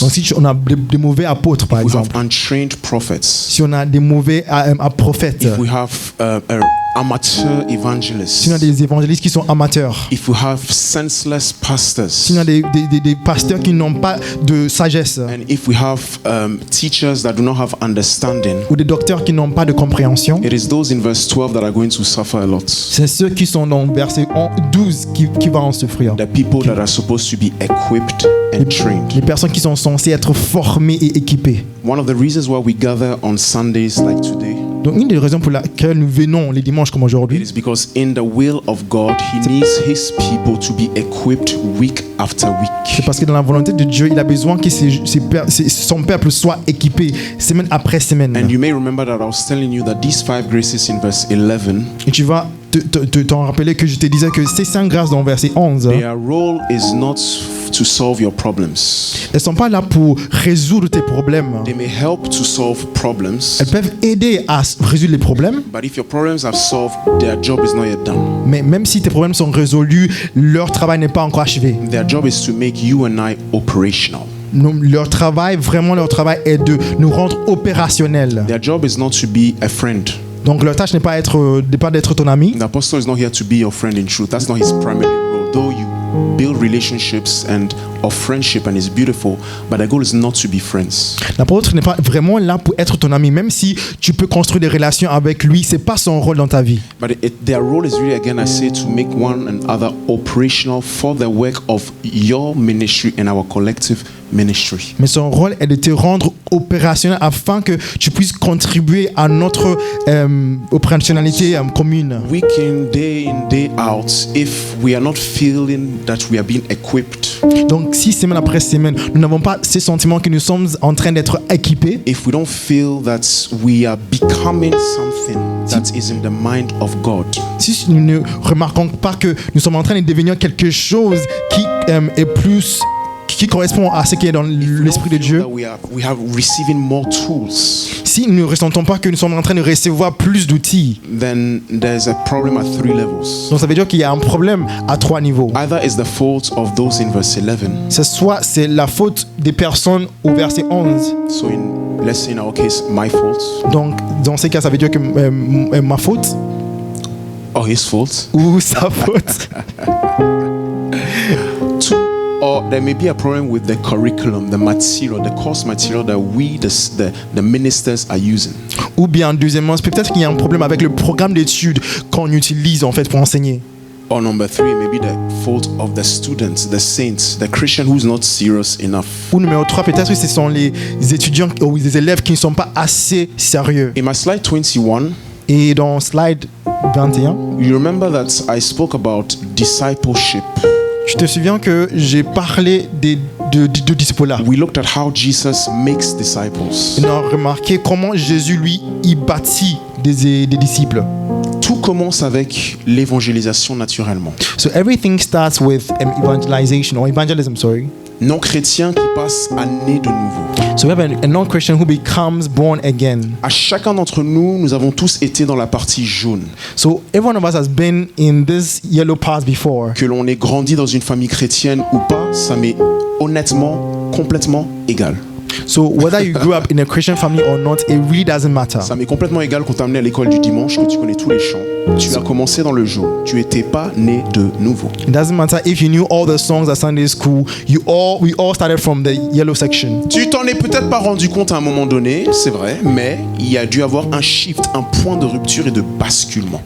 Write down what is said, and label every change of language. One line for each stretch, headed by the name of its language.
French: Donc si on a des mauvais apôtres par
English: if we have
French: exemple,
English: untrained prophets,
French: si on a des mauvais prophètes,
English: if we have amateur evangelists,
French: si on a des évangélistes qui sont amateurs,
English: if we have senseless pastors,
French: si on a des pasteurs qui n'ont pas de sagesse,
English: and if we have teachers that do not have understanding,
French: ou des docteurs qui n'ont pas de compréhension,
English: it is those in verse 12 that are going to suffer a lot.
French: c'est ceux qui sont dans verset 12 qui vont en souffrir.
English: The people that are supposed to be equipped and trained.
French: Les personnes qui sont censées être formées et équipées.
English: One of the reasons why we gather on Sundays like today,
French: Donc une des raisons pour laquelle nous venons les dimanches comme
English: it
French: aujourd'hui,
English: is because in the will of God, He needs His people to be equipped week after week.
French: c'est parce que dans la volonté de Dieu, il a besoin que son peuple soit équipé semaine après semaine.
English: And you may remember that I was telling you that these 5 graces in verse 11,
French: Et tu vas t'en rappeler que je te disais que ces 5 grâces dans verset 11,
English: their role is not to solve your problems.
French: elles ne sont pas là pour résoudre tes problèmes.
English: They may help to solve problems,
French: Elles peuvent aider à résoudre les problèmes,
English: but if your problems are solved, their job is not yet done.
French: mais même si tes problèmes sont résolus, leur travail n'est pas encore achevé.
English: Their job is to make you and I operational.
French: Leur travail est de nous rendre opérationnels.
English: Their job is not to be a friend.
French: Donc leur tâche n'est pas d'être ton ami.
English: The apostle is not here to be your friend in truth. That's not his primary role. Though you build relationships and of friendship and it's beautiful, but the goal is not to be friends.
French: L'apôtre n'est pas vraiment là pour être ton ami, même si tu peux construire des relations avec lui, c'est pas son rôle dans ta vie.
English: But their role is really, again, I say, to make one another operational for the work of your ministry and our collective ministry.
French: Mais son rôle est de te rendre opérationnel afin que tu puisses contribuer à notre opérationnalité commune.
English: Week in, day out, if we are not feeling that we are being equipped,
French: Donc si semaine après semaine, nous n'avons pas ce sentiment que nous sommes en train d'être équipés,
English: if we don't feel that we are becoming something that is in the mind of God,
French: si nous ne remarquons pas que nous sommes en train de devenir quelque chose qui est plus, qui correspond à ce qui est dans l'esprit de Dieu,
English: that we have receiving more tools,
French: si nous ne ressentons pas que nous sommes en train de recevoir plus d'outils,
English: then there's a problem at 3 levels.
French: donc ça veut dire qu'il y a un problème à 3 niveaux.
English: Either it's the fault of those in verse 11.
French: C'est la faute des personnes au verset 11.
English: So let's say in our case, my fault,
French: Donc dans ces cas, ça veut dire que ma faute
English: or his fault.
French: ou sa faute.
English: Or there may be a problem with the curriculum, the material, the course material that we, the ministers, are using.
French: Ou bien deuxièmement, peut-être qu'il y a un problème avec le programme d'études qu'on utilise en fait pour enseigner.
English: Or number 3, maybe the fault of the students, the saints, the Christian who's not serious enough.
French: Ou numéro 3, peut-être que ce sont les étudiants ou les élèves qui ne sont pas assez sérieux.
English: In my slide 21,
French: Et dans slide 21,
English: you remember that I spoke about discipleship.
French: je te souviens que j'ai parlé de disciples-là.
English: We looked at how Jesus makes disciples.
French: On a remarqué comment Jésus, lui, il bâtit des disciples. Tout commence avec l'évangélisation naturellement.
English: So everything starts with evangelism, sorry.
French: Non-chrétiens qui passent à né de nouveau.
English: So we have a non-Christian who becomes born again.
French: À chacun d'entre nous, nous avons tous été dans la partie jaune.
English: So every one of us has been in this yellow part before.
French: Que l'on ait grandi dans une famille chrétienne ou pas, ça m'est honnêtement complètement égal.
English: So whether you grew up in a Christian family or not, it really doesn't matter.
French: Ça m'est complètement égal qu'on t'a amené à l'école du dimanche, que tu connais tous les chants. Tu as commencé dans le jaune. Tu n'étais pas né de nouveau.
English: It doesn't matter if you knew all the songs at Sunday school. We all started from the yellow section.
French: Tu t'en es peut-être pas rendu compte à un moment donné, c'est vrai, mais il y a dû avoir un shift, un point de rupture et de basculement.